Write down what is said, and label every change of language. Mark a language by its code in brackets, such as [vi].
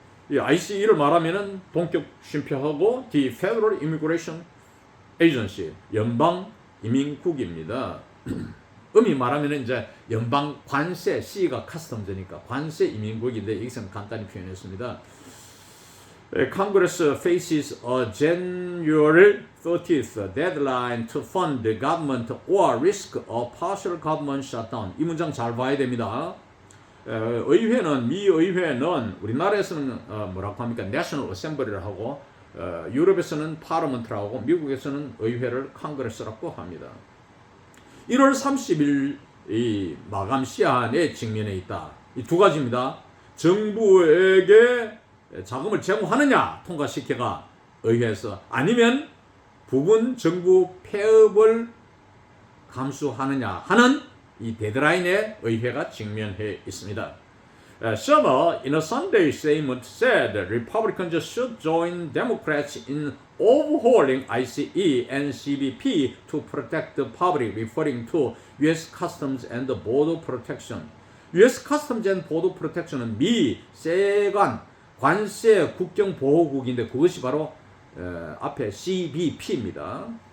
[ko] 이 ICE를 말하면은 동격 쉼표하고 The Federal Immigration Agency, 연방 이민국입니다. 말하면은 이제 연방 관세, C가 카스텀즈니까 관세 이민국인데 여기서는 간단히 표현했습니다. [en] Congress faces a January 30th deadline to fund the government or risk a partial government shutdown. [ko] 이 문장 잘 봐야 됩니다. 의회는 미 의회는 우리나라에서는 뭐라고 합니까? National Assembly를 하고 유럽에서는 Parliament라고 하고 미국에서는 의회를 Congress라고 합니다. 1월 30일 이 마감 시한에 직면해 있다. 이 두 가지입니다. 정부에게 자금을 제공하느냐 통과시켜가 의회에서 아니면 부분 정부 폐업을 감수하느냐 하는 이 데드라인에 의회가 직면해 있습니다. [en] Schumer in a Sunday statement said Republicans should join Democrats in overhauling ICE and CBP to protect the public, referring to U.S. Customs and Border Protection. U.S. [ko] Customs and Border Protection은 미 세관 관세 국경 보호국인데 그것이 바로 앞에 CBP입니다.